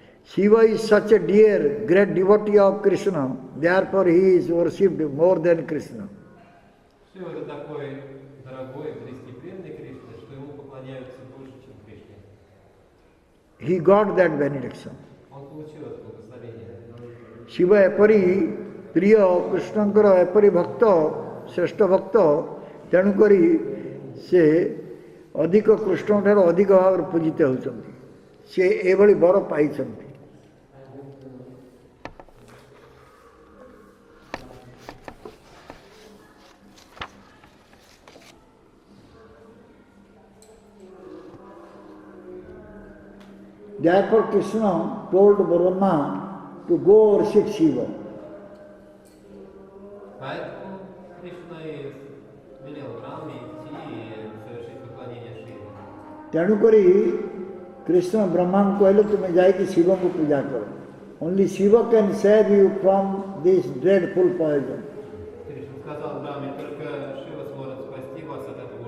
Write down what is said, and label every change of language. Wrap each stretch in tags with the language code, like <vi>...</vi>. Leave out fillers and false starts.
<en>Shiva is such a dear, great devotee of Krishna, therefore he is worshipped more than Krishna.</en> <ru>Шива это такой дорогой, близкий, преданный Кришне, что ему поклоняются больше, чем Кришне.</ru> <en>He got that benediction.</en> <ru>Он получил это благословение.</ru> <or>Shiva ଏପରି ପ୍ରିୟ, କୃଷ୍ଣଙ୍କର ଏପରି ଭକ୍ତ, ଶ୍ରେଷ୍ଠ ଭକ୍ତ, ତେଣୁକରି ସେ ଅଧିକ କୃଷ୍ଣଙ୍କଠାରୁ ଅଧିକ ଭାବରେ ପୂଜିତ ହେଉଛନ୍ତି. ସେ ଏଭଳି ବର ପାଇଛନ୍ତି.</or> <en>Therefore Krishna told Brahma to go worship Shiva.</en> <ru>Поэтому Кришна и велел Брахме идти и совершить поклонение Шиве.</ru> <or>ତେଣୁକରି କୃଷ୍ଣ ବ୍ରହ୍ମାଙ୍କୁ କହିଲେ ତୁମେ ଯାଇକି ଶିବଙ୍କୁ ପୂଜା କର.</or> <en>Only Shiva can save you from this dreadful poison.</en> <ru>Кришна сказал Брахме, только Шива сможет спасти вас от</ru>